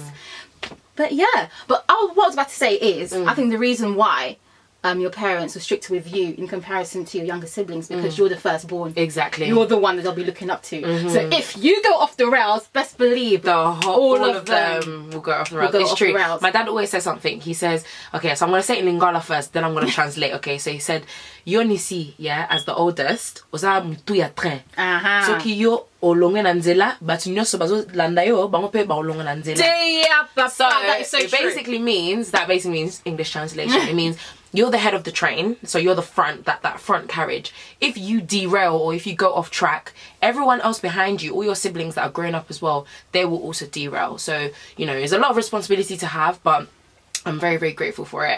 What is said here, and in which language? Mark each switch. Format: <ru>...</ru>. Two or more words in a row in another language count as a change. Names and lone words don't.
<en>But yeah, what I was about to say is, I think the reason why your parents were strict with you in comparison to your younger siblings, because you're the firstborn. Exactly. You're the one that they'll be looking up to. So if you go off the rails, best believe all of them will go off the rails. It's true. My dad always says something. He says, okay, so I'm going to say it in Lingala first, then I'm going to translate. Okay, so he said, yo Nissy, yeah, as the oldest,</en> <ln>oza mtu ya train. So ki yo olonge nanzela, but nyoso bazo landa yo, bango pe ba olonge nanzela.</ln> <en>So it basically means, English translation, it means you're the head of the train, so you're the front, that front carriage. If you derail or if you go off track, everyone else behind you, all your siblings that are growing up as well, they will also derail. So, you know, it's a lot of responsibility to have, but I'm very grateful for it.</en>